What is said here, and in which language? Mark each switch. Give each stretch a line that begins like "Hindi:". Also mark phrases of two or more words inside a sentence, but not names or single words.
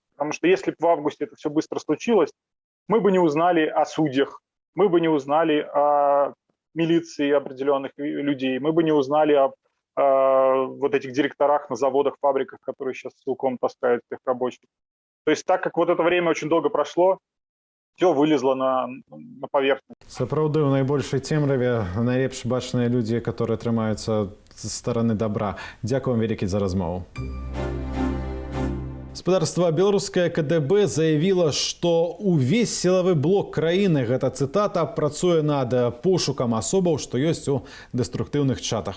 Russian: Потому что если бы в августе это все быстро случилось, мы бы не узнали о судьях, мы бы не узнали о милиции определенных людей, мы бы не узнали о вот этих директорах на заводах, фабриках, которые сейчас силком таскают всех рабочих. То есть так как вот это время очень долго прошло, все вылезло на поверхность.
Belarusian: Сапраўды, у найбольшай цемраве найлепш бачныя людзі, которые трымаюцца з стороны добра. Дзякую вам вялікі за размову. Спадарства беларускае КДБ заявіла, што увесь сілавы блок краіны, гэта цытата, працуе над пошукам асобаў, што ёсць у дэструктыўных чатах.